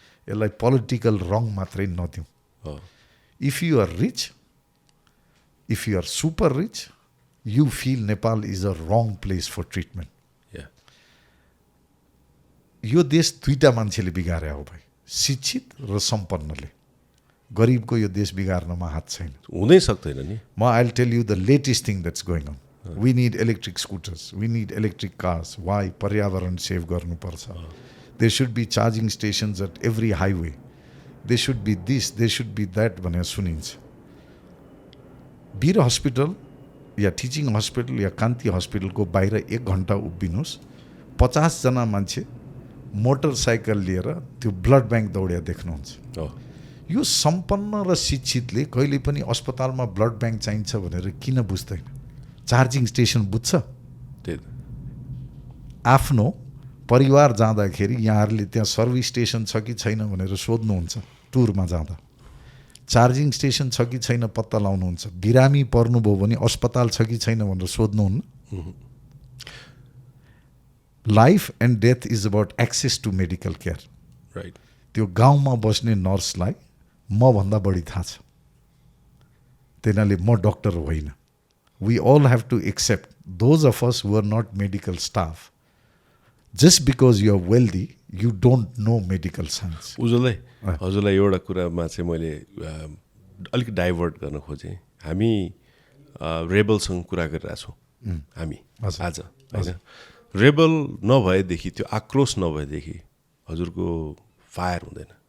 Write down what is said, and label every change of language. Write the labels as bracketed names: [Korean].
[Nepali] यसलाई पोलिटिकल रङ मात्रै नदिउँ. [English] If you are rich, if you are super rich, you feel Nepal is a wrong place for treatment. [Nepali] यो देश दुईटा मान्छेले बिगारे हो भाइ, शिक्षित र सम्पन्नले. गरिबको यो देश बिगार्नमा हात छैन, हुनै सक्दैन नि. [English] I'll tell you the latest thing that's going on. We need electric scooters, we need electric cars. Why? [Nepali] पर्यावरण सेभ गर्नुपर्छ. [English] There should be charging stations at every highway. There should be this, there should be that [Nepali] भनेर सुनिन्छ. वीर hospital या teaching hospital या कान्ति हस्पिटलको बाहिर 1 घण्टा उभिनुहोस्, 50 जना मान्छे motorcycle लिएर त्यो ब्लड ब्याङ्क दौड्या देख्नुहुन्छ. यो सम्पन्न र शिक्षितले कहिले पनि अस्पतालमा ब्लड ब्याङ्क चाहिन्छ भनेर किन बुझ्दैन? चार्जिङ स्टेसन बुझ्छ? आफ्नो परिवार जाँदाखेरि यहाँहरूले त्यहाँ सर्भिस स्टेसन छ कि छैन भनेर सोध्नुहुन्छ. टुरमा जाँदा चार्जिङ स्टेसन छ कि छैन पत्ता लाउनुहुन्छ. बिरामी पर्नुभयो भने अस्पताल छ कि छैन भनेर सोध्नुहुन्न. [English] Life and death is about access to medical care. Right. [Nepali] त्यो गाउँमा बस्ने नर्सलाई मभन्दा बढी थाहा छ. तिनीहरूले म डक्टर होइन. [English] We all have to accept, those of us who are not medical staff, just because you are wealthy, you don't know medical science. [Nepali] उज्जवल हजुरलाई एउटा कुरामा चाहिँ मैले अलिक डाइभर्ट गर्न खोजेँ. हामी रेबलसँग कुरा गरिरहेछौँ हामी आज, होइन. रेबल नभएदेखि, त्यो आक्रोश नभएदेखि हजुरको फायर हुँदैन.